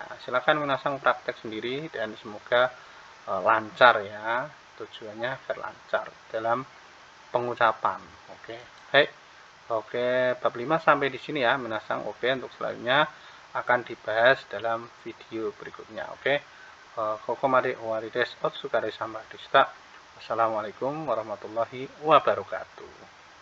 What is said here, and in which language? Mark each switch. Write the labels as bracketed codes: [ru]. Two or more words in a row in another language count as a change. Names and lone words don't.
[id] Silakan minasang praktek sendiri dan semoga lancar ya. Tujuannya agar lancar dalam pengucapan. Oke. Oke, bab 5 sampai di sini ya, minasang. Oke, untuk selanjutnya akan dibahas dalam video berikutnya. Oke. [ja] ここまで終わりです. お疲れ様でした. [ar] والسلام عليكم ورحمة الله وبركاته.